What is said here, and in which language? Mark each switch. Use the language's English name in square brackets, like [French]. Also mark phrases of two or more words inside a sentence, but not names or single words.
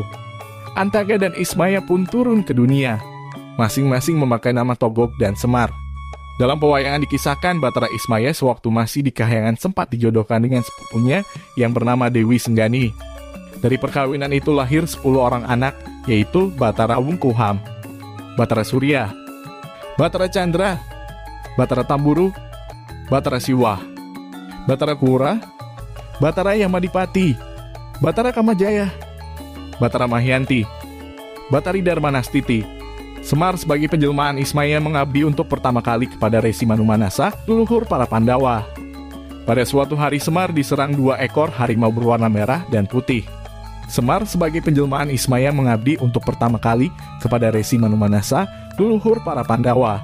[Indonesian] Antaga dan Ismaya pun turun ke dunia. Masing-masing memakai nama Togok dan Semar. Dalam pewayangan dikisahkan Batara Ismaya sewaktu masih di Kahyangan sempat dijodohkan dengan sepupunya yang bernama Dewi Senggani. Dari perkawinan itu lahir 10 orang anak, yaitu Batara Wungkuham, Batara Surya, Batara Candra, Batara Tamburu, Batara Siwah, Batara Kura, Batara Yamadipati, Batara Kamajaya, Batara Mahyanti, Batari Darmanastiti. Semar sebagai penjelmaan Ismaya mengabdi untuk pertama kali kepada Resi Manumanasa, leluhur para Pandawa. Pada suatu hari Semar diserang 2 ekor harimau berwarna merah dan putih. Semar sebagai penjelmaan Ismaya mengabdi untuk pertama kali kepada Resi Manumanasa, leluhur para Pandawa.